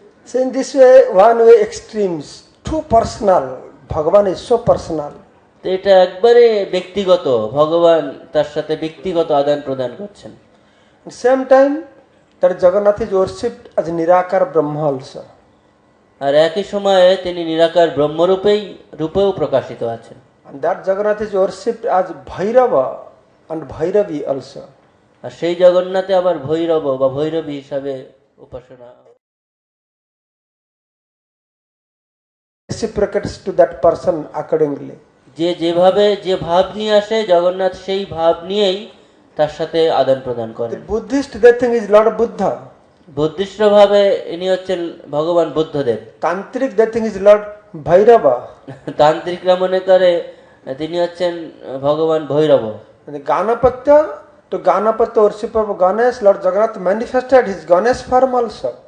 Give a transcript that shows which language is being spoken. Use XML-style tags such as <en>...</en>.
<en>So in this way, one way extremes, too personal. Bhagavan is so personal.</en> <bn>তো এটা একবারে ব্যক্তিগত, ভগবান তার সাথে ব্যক্তিগত আদান প্রদান করছেন।</bn> <en>At the same time, that Jagannath is worshipped as Nirakar Brahma also.</en> <bn>আর একই সময়ে তিনি নিরাকার ব্রহ্মরূপেও প্রকাশিত আছেন।</bn> <en>And that Jagannath is worshipped as Bhairava and Bhairavi also.</en> <bn>আর সেই জগন্নাথে আবার ভৈরব বা ভৈরবী হিসাবে উপাসনা</bn> <en>reciprocates to that person accordingly.</en> <bn>যে যেভাবে যে ভাব নিয়ে আসে, জগন্নাথ সেই ভাব নিয়েই তার সাথে আদান প্রদান করেন।</bn> <en>The Buddhist they think is Lord Buddha.</en> <bn>Buddhist ভাবে ইনি হচ্ছেন ভগবান Buddhadeb.</bn> <en>Tantric they think is Lord Bhairava.</en> <bn>তান্ত্রিকরা মনে করে তিনি হচ্ছেন ভগবান Bhairab.</bn> <en>And the Ganapatya, to Ganapatya worship of Ganesh, Lord Jagannath manifested his Ganesh form also.</en>